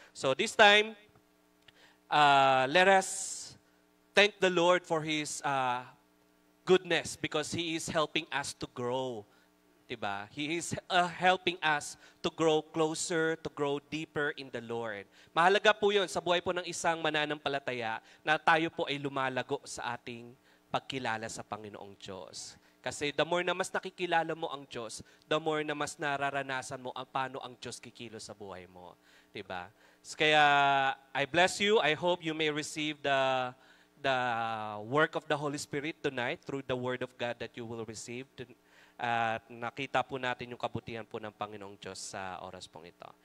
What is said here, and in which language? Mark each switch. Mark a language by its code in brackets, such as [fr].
[en] So this time, let us thank the Lord for His goodness because He is helping us to grow. Diba? He is helping us to grow closer, to grow deeper in the Lord. [tl] Mahalaga po yun sa buhay po ng isang mananampalataya na tayo po ay lumalago sa ating pagkilala sa Panginoong Diyos. Kasi [en] the more [tl] na mas nakikilala mo ang Diyos, the more na mas nararanasan mo paano ang Diyos kikilos sa buhay mo. Diba? Kaya [en] I bless you. I hope you may receive the work of the Holy Spirit tonight through the Word of God that you will receive. [tl] At nakita po natin yung kabutihan po ng Panginoong Diyos sa oras pong ito.